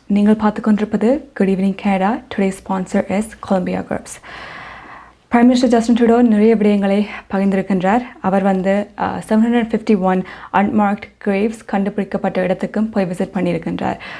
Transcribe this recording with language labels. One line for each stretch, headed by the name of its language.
Tamil: நீங்கள் பார்த்து கொண்டிருப்பது Good Evening Canada.
English: Today's sponsor is Golumbia Group. Prime Minister Justin Trudeau
Tamil: நிறைய விடயங்களை பகிர்ந்திருக்கின்றார். அவர் 751 unmarked graves கண்டுபிடிக்கப்பட்ட இடத்துக்கும் போய் விசிட் பண்ணியிருக்கின்றார்.